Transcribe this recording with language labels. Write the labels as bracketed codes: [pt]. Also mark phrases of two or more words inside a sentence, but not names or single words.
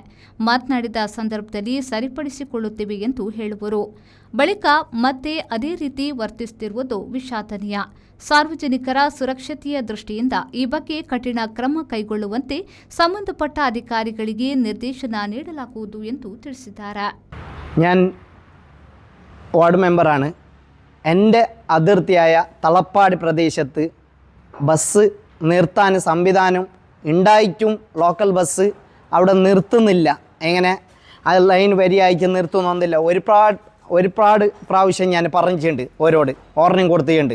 [kn] ಮಾತನಾಡಿದ ಸಂದರ್ಭದಲ್ಲಿ ಸರಿಪಡಿಸಿಕೊಳ್ಳುತ್ತೇವೆ ಎಂದು ಹೇಳುವರು. ಬಳಿಕ ಮತ್ತೆ ಅದೇ ರೀತಿ ವರ್ತಿಸುತ್ತಿರುವುದು ವಿಷಾದನೀಯ. ಸಾರ್ವಜನಿಕರ ಸುರಕ್ಷತೆಯ ದೃಷ್ಟಿಯಿಂದ ಈ ಬಗ್ಗೆ ಕಠಿಣ ಕ್ರಮ ಕೈಗೊಳ್ಳುವಂತೆ ಸಂಬಂಧಪಟ್ಟ ಅಧಿಕಾರಿಗಳಿಗೆ ನಿರ್ದೇಶನ ನೀಡಲಾಗುವುದು ಎಂದು ತಿಳಿಸಿದ್ದಾರೆ. [ml] വാർഡ് മെമ്പറാണ്. എൻ്റെ അതിർത്തിയായ തളപ്പാടി പ്രദേശത്ത് ബസ് നിർത്താൻ സംവിധാനം ഉണ്ടായിട്ടും [en] local bus [ml] അവിടെ നിർത്തുന്നില്ല. എങ്ങനെ അത് ലൈൻ വരിയായിട്ട് നിർത്തുന്നൊന്നില്ല. ഒരുപാട് പ്രാവശ്യം ഞാൻ പറഞ്ഞിട്ടുണ്ട്, ഓരോട് ഓർണിംഗ് കൊടുത്തിട്ടുണ്ട്.